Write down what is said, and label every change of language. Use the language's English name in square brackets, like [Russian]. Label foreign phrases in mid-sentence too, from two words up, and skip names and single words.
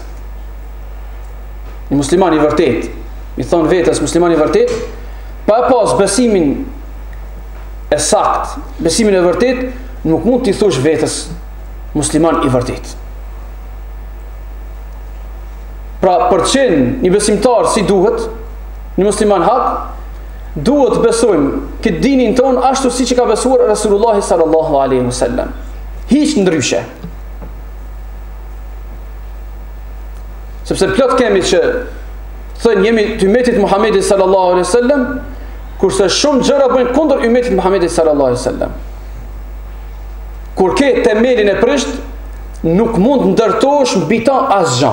[Albanian] Një musliman i vërtet, i thonë vetës musliman i vërtet, pa pas besimin e sakt, besimin e vërtet, nuk mund t'i thush vetës musliman i vërtet. Pra për qenë një besimtar si duhet, një musliman hak, duhet besojmë këtë dinin ton ashtu si që ka besuar Rasulullahi [Arabic] صلى الله عليه وسلم. [Albanian] Hiç ndryshe. Sepse plot kemi që thënë jemi të ummetit Muhammedit [Arabic] صلى الله عليه وسلم, [Albanian] kurse shumë gjëra bëjnë kundër ummetit Muhammedit [Arabic] صلى الله عليه وسلم. [Albanian] Kur ke themelin e prisht, nuk mund ndërtosh mbi ta asgjë.